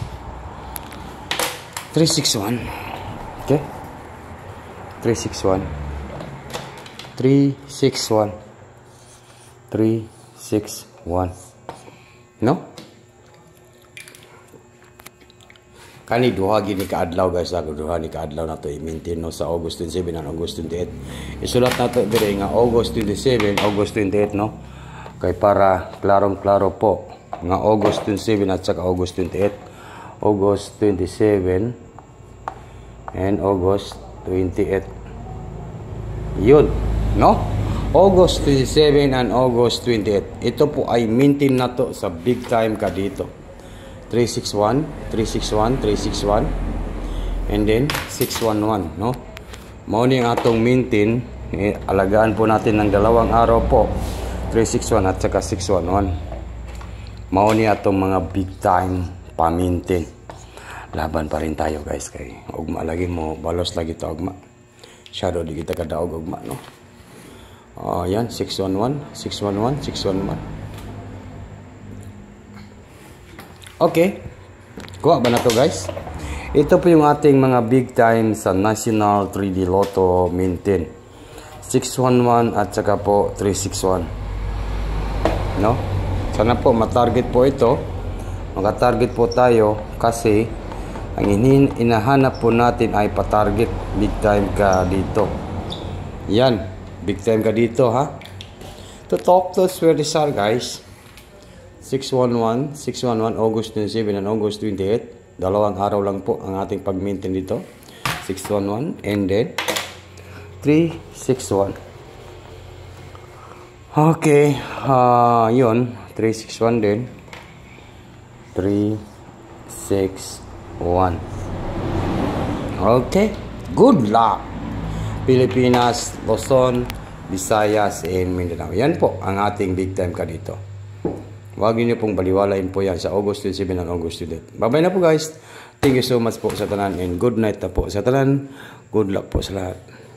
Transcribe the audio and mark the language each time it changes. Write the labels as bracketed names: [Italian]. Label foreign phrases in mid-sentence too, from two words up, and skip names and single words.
[English] Okay, 361, [Cebuano] no? Kani duha gini kaadlaw, guys. Duha ni kaadlaw na to i-maintain, no, sa August 27 and August 28. Isulat na to dire nga August 27, August 28, no? Kay para klarong-klaro po nga August 27 at saka August 28. [English] August 27 and August 28. [Filipino] Yun, no? August 27 and August 28. Ito po ay maintain na to sa [English] big time [Filipino] ka dito. 361, [English] and then 611, [Cebuano] no? Mao ni ang atong maintain. [Filipino] Alagaan po natin ng 2 araw po. 361 at saka 611. [Cebuano] Mao ni atong mga [English] big time [Cebuano] pamintin. [Filipino] Laban pa rin tayo [Cebuano] guys kay ugma lagi mo balos lagi to ugma. Shadow di kita kadaog ugma no. [Filipino] Yan 611, 611, 611. [English] Okay. [Cebuano] Kuha ba na to guys? [Filipino] Ito po yung ating mga [English] big time [Filipino] sa National 3D Lotto Mintin. 611 at saka po 361. No? Sana po matarget po ito. Maka-target po tayo kasi ang inahanap po natin ay patarget. [English] Big time [Filipino] ka dito. Yan. [English] Big time [Filipino] ka dito ha. To talk to where these are guys. [English] 611, 611 August 27 and August 28. [Filipino] Dalawang araw lang po ang ating pag-maintain dito. [English] 611 and then 361. [Filipino] Okay, yun 361 din. 361. [English] Okay, good luck. Pilipinas, Luzon, Visayas, and Mindanao. [Filipino] Yan po ang ating [English] big time [Filipino] ka dito. Huwag niyo pong baliwalain po yan sa August 27 and August 28. Bye-bye na po guys. [English] Thank you so much [Cebuano] po sa tanan [English] and good night [Cebuano] na po sa tanan. [Filipino] Good luck po sa lahat.